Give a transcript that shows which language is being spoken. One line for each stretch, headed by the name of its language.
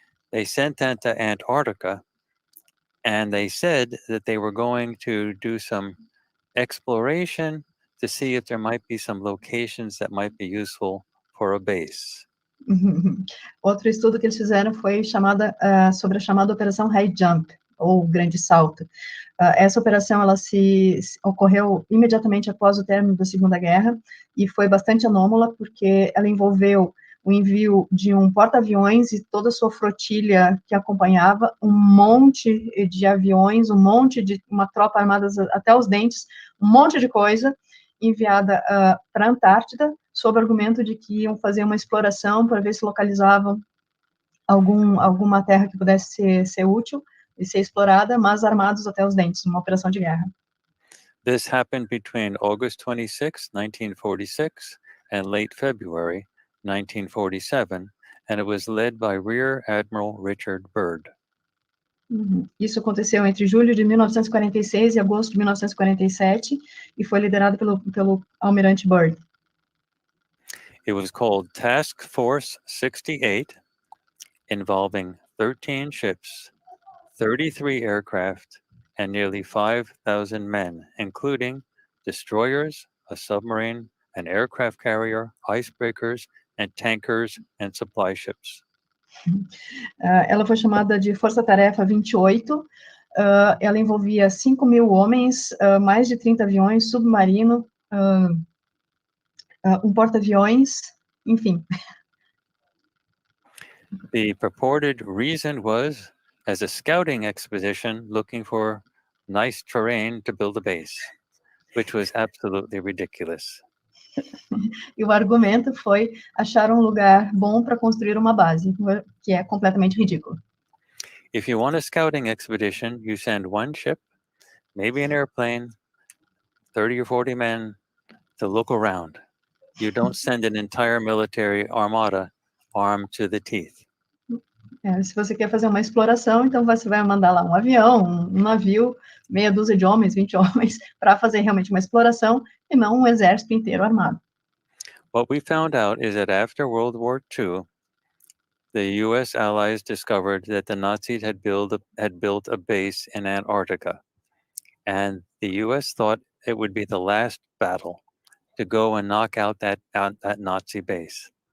English: They sent that to Antarctica, and they said that they were going to do some exploration to see if there might be some locations that might be useful for a base.
Portuguese: Outro estudo que eles fizeram foi sobre a chamada Operação High Jump, ou Grande Salto. Essa operação ela ocorreu imediatamente após o término da Segunda Guerra e foi bastante anômala porque ela envolveu o envio de um porta-aviões e toda a sua flotilha que acompanhava, um monte de aviões, uma tropa armada até os dentes, um monte de coisa enviada para a Antártida, sob o argumento de que iam fazer uma exploração para ver se localizavam alguma terra que pudesse ser útil e ser explorada, mas armados até os dentes, uma operação de guerra.
English: This happened between August 26, 1946, and late February 1947, and it was led by Rear Admiral Richard Byrd.
Portuguese: Isso aconteceu entre julho de 1946 e agosto de 1947 e foi liderado pelo almirante Byrd.
English: It was called Task Force 68, involving 13 ships, 33 aircraft, and nearly 5,000 men, including destroyers, a submarine, an aircraft carrier, icebreakers, and tankers and supply ships.
Portuguese: Ela foi chamada de Força Tarefa 28, ela envolvia 5.000 homens, mais de 30 aviões, submarino, um porta-aviões, enfim.
English: The purported reason was as a scouting expedition looking for nice terrain to build a base, which was absolutely ridiculous.
Portuguese: E o argumento foi achar um lugar bom para construir uma base, que é completamente ridículo.
English: If you want a scouting expedition, you send one ship, maybe an airplane, 30 or 40 men to look around. You don't send an entire military armada armed to the teeth.
Portuguese: Se você quer fazer uma exploração, então você vai mandar lá um avião, um navio, meia dúzia de homens, 20 homens, para fazer realmente uma exploração, e não um exército inteiro armado.
English: What we found out is that after World War II, the U.S. allies discovered that the Nazis had built a base in Antarctica, and the U.S. thought it would be the last battle to go and knock out that Nazi base.